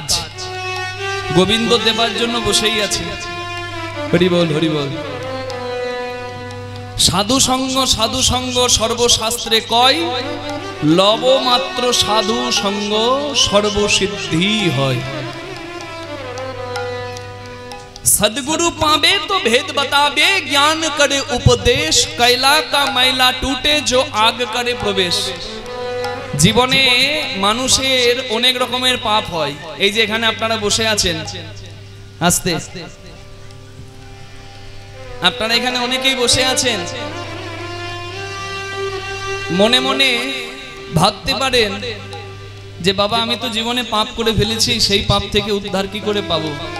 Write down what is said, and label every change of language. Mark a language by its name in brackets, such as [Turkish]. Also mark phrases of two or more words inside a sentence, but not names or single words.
[Bangla] গোবিন্দ দেবার জন্য বসেই আছে। হরি বল, হরি বল। সাধু সঙ্গ সর্বশাস্ত্রে কয়, লব মাত্র সাধু সঙ্গ সর্বসিদ্ধি হয়। [Hindi] सदगुरु पावे तो भेद बतावे, ज्ञान करे उपदेश, कैला का मैला टूटे जो आग करे प्रवेश। [Bangla] জীবনে মানুষের অনেক রকমের পাপ হয়। এই যে এখানে আপনারা বসে আছেন, আস্তে আপনারা এখানে অনেকেই বসে আছেন, মনে মনে ভাবতে পারেন যে বাবা আমি তো জীবনে পাপ করে ফেলেছি, সেই পাপ থেকে উদ্ধার কি করে পাবো?